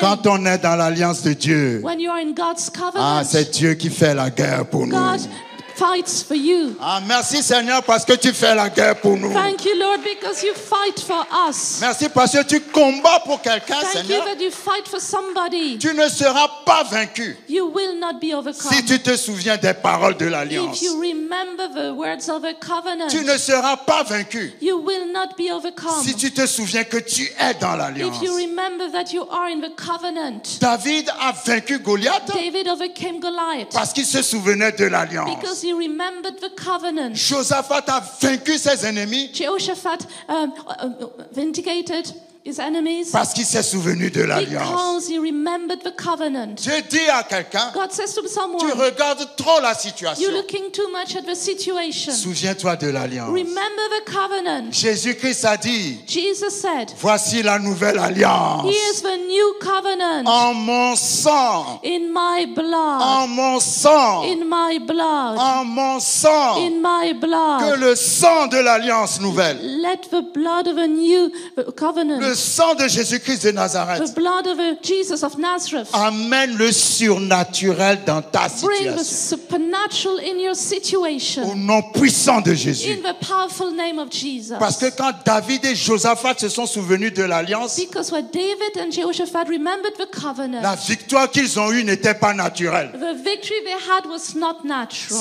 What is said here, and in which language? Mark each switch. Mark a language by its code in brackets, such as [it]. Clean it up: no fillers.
[fr] quand on est dans l'alliance de Dieu, [en] when you are in God's ah, covenant, [fr] c'est Dieu qui fait la guerre pour nous. [en] God fights for you. [fr] Ah, merci Seigneur parce que tu fais la guerre pour nous. [en] Thank you, Lord, because you fight for us. [fr] Merci parce que tu combats pour quelqu'un, [en] Thank you [fr] Seigneur. [en] that you fight for somebody. [fr] Tu ne seras pas vaincu [en] You will not be overcome. [fr] si tu te souviens des paroles de l'alliance. [en] If you remember the words of the covenant, [fr] Tu ne seras pas vaincu [en] you will not be overcome. [fr] si tu te souviens que tu es dans l'alliance. [en] If you remember that you are in the covenant. [fr] David a vaincu Goliath [en] David overcame Goliath [fr] parce qu'il se souvenait de l'alliance. [en] because he remembered the covenant. [fr] Josaphat a vaincu ses ennemis [en] Jehoshaphat vindicated his enemies [fr] parce qu'il s'est souvenu de l'alliance. [en] because he remembered the covenant. [fr] Je dis à quelqu'un, [en] God says to [fr] tu [en] someone, [fr] regardes trop la situation. [en] you're looking too much at the situation. [fr] Souviens-toi de l'alliance. [en] Remember the covenant. [fr] Jésus-Christ a dit, [en] Jesus said, [fr] voici la nouvelle alliance. [en] here's the new covenant [fr] En mon sang, [en] in my blood, [fr] en mon sang, [en] in my blood, [fr] en mon sang, [en] in my [fr] que [en] blood. [fr] le sang de l'alliance nouvelle, [en] Let the blood of a new covenant, [fr] le sang de Jésus-Christ de [en] the [fr] Nazareth, [en] blood of a Jesus of Nazareth, [fr] amène le surnaturel dans ta [en] bring the supernatural in your [fr] Au [en] situation [fr] nom puissant de Jésus. [en] in the powerful name of Jesus. [fr] Parce que quand David et Josaphat se sont souvenus de l'alliance, [en] Because when David and Jehoshaphat remembered the [fr] la [en] covenant, [fr] victoire qu'ils ont eue n'était pas naturelle. [en] the victory they had was not natural.